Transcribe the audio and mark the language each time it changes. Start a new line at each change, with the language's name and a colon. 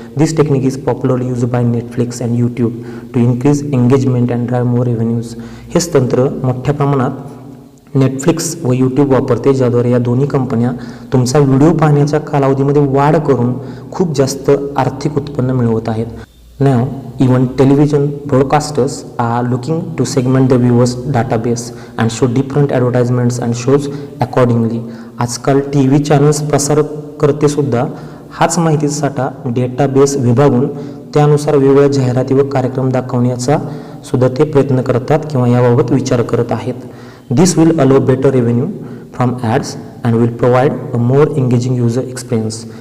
English: This technique is popular use by Netflix and YouTube to increase engagement and drive more revenues.
Marathi: हेच तंत्र मोठ्या प्रमाणात Netflix व यूट्यूब वापरते, ज्याद्वारे या दोन्ही कंपन्या तुमचा व्हिडिओ पाहण्याच्या कालावधीमध्ये वाढ करून खूप जास्त आर्थिक उत्पन्न मिळवत आहेत.
English: Now, even television broadcasters are looking to segment the viewers' database and show different advertisements and shows accordingly.
Marathi: आजकाल TV चॅनल्स प्रसारकर्तेसुद्धा हाच माहितीचा साठा डेटाबेस विभागून त्यानुसार वेगवेगळ्या जाहिराती व कार्यक्रम दाखवण्याचा सुद्धा ते प्रयत्न करतात किंवा याबाबत विचार करत आहेत.
English: This will allow better revenue from ads and will provide a more engaging user experience.